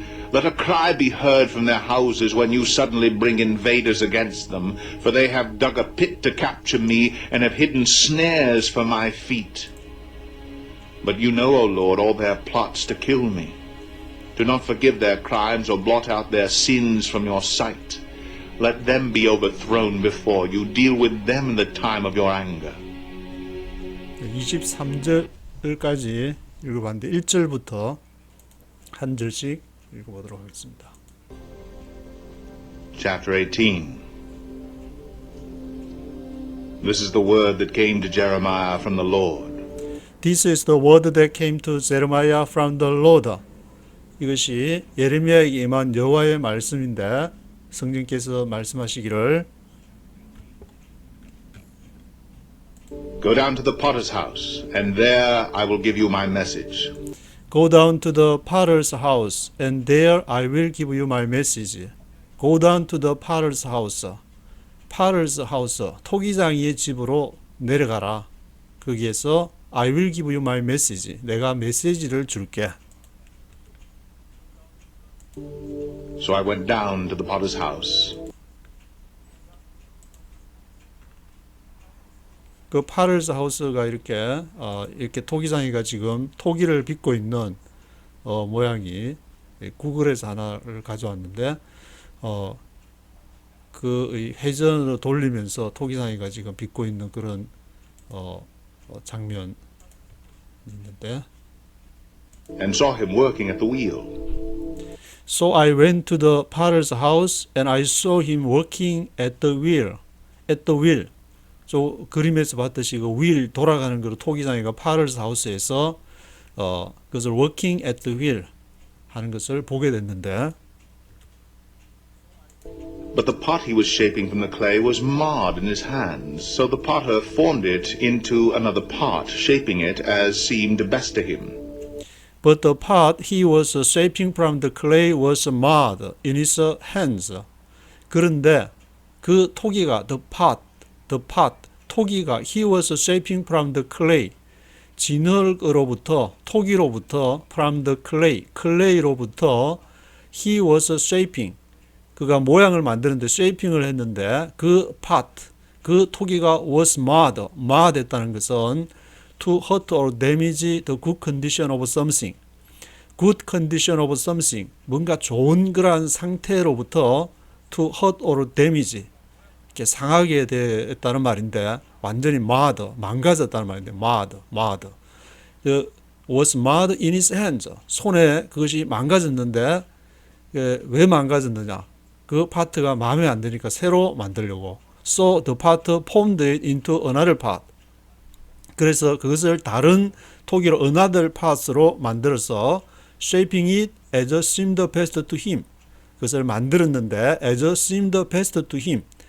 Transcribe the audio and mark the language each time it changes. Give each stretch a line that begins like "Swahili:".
English: Let a cry be heard from their houses when you suddenly bring invaders against them, for they have dug a pit to capture me and have hidden snares for my feet. But you know, O Lord, all their plots to kill me. Do not forgive their crimes or blot out their sins from your sight. Let them be overthrown before you. Deal with them in the time of your anger.
Korean: 23절까지 읽어봤는데 1절부터 한 절씩 읽어보도록 하겠습니다.
English: Chapter 18. This is the word that came to Jeremiah from the Lord. This is the word that came to Jeremiah from the Lord.
Korean: 이것이 예레미야에게 임한 여호와의 말씀인데 성령께서 말씀하시기를
English: Go down to the potter's house, and there I will give you my message. Go down to the potter's house, and there I will give you my message. Go down to the potter's house. potter's house,
Korean: 토기장이의 집으로 내려가라. 거기에서
English: I will give you my message.
Korean: 내가 메시지를 줄게.
English: So I went down to the potter's house.
Korean: 그 potter's house가 이렇게 토기장이가 지금 토기를 빚고 있는 모양이 구글에서 하나를 가져왔는데 그 회전으로 돌리면서 토기장이가 지금 빚고 있는 그런 장면이 있는데
English: And saw him working at the wheel. So I went to the potter's house and I saw him working at the wheel. At the wheel.
Korean: 저 그림에서 봤듯이 그 wheel 돌아가는 그 토기장이가 potter's house에서 그것을
English: working at the wheel
Korean: 하는 것을 보게 됐는데
English: But the pot he was shaping from the clay was marred in his hands. So the potter formed it into another pot, shaping it as seemed best to him. But the pot he was shaping from the clay was marred in his hands.
Korean: 그런데 그 토기가 the pot, 토기가
English: he was shaping from the clay.
Korean: 진흙으로부터 토기로부터
English: from the clay
Korean: 로부터
English: he was shaping.
Korean: 그가 모양을 만드는데
English: shaping을 했는데 그 pot,
Korean: 그 토기가
English: was marred
Korean: 했다는 것은
English: to hurt or damage the good condition of something. good condition of something.
Korean: 뭔가 좋은 그러한 상태로부터
English: to hurt or damage.
Korean: 이렇게 상하게 됐다는 말인데 완전히 marred, 망가졌다는 말인데 marred.
English: was marred in his hands.
Korean: 손에 그것이 망가졌는데 왜 망가졌느냐? 그 파트가 마음에 안 드니까 새로 만들려고.
English: So the part formed it into another part.
Korean: 그래서 그것을 다른 토기로
English: another part
Korean: 으로 만들어서
English: shaping it as seemed best to him.
Korean: 그것을 만들었는데
English: as seemed best to him.